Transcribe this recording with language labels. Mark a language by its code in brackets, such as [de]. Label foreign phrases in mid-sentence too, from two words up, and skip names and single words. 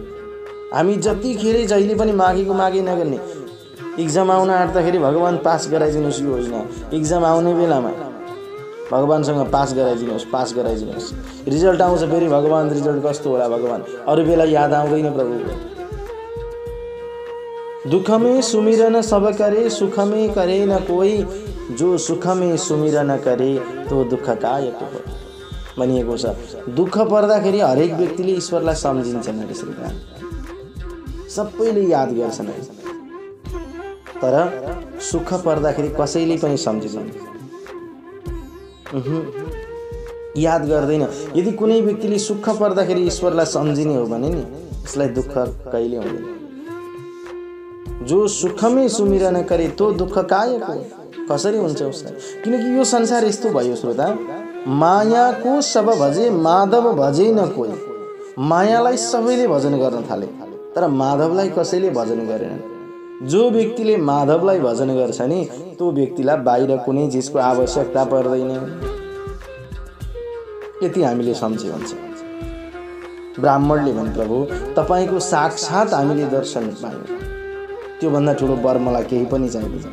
[ne] हामी जतिखेर जहिले पनि मागेको मागे नगर्ने। इक्जाम आउन आँट्दाखेरि भगवान पास गराइदिनुहोस् यो होइन, इक्जाम आउने बेलामा भगवानसँग पास गराइदिनुहोस्, पास गराइदिनुहोस्। रिजल्ट आउँछ फेरि भगवान रिजल्ट कस्तो होला भगवान, अरू बेला याद आउँदैन प्रभुको। [hi] दुख में सुमिरन सब करे, सुख में करे न कोई, जो सुख में सुमिरन करे तो दुख कायक हो [ne] भनिएको छ। दुख पर्दाखेरि हरेक व्यक्तिले ईश्वरलाई सम्झिन्छन् अरे श्रीराम, सबैले याद गर्छन्, तर सुख पर्दाखेरि कसैले पनि सम्झिँदैन, याद गर्दैन। यदि कुनै व्यक्तिले सुख पर्दाखेरि ईश्वरलाई सम्झिने हो भने नि यसलाई दुःख कहिले हुँदैन। [hi] जो सुखमै सुमिरन करे तो दुःख कायक हो, [ne] कसरी हुन्छ उसलाई? किनकि यो संसार यस्तो भयो श्रोता, मायाको [hi] सब भजे माधव भजे न कोही। [ne] मायालाई सबैले भजन गर्न थाले, तर माधवलाई कसैले भजन गरेनन्। जो व्यक्तिले माधवलाई भजन गर्छ नि त्यो व्यक्तिलाई बाहिर कुनै चिजको आवश्यकता पर्दैन। यति हामीले सम्झे हुन्छ। ब्राह्मणले भने, प्रभु तपाईको साक्षात हामीले दर्शन पायौँ, त्यो भन्दा ठुलो वर मलाई केही पनि चाहिँदैन।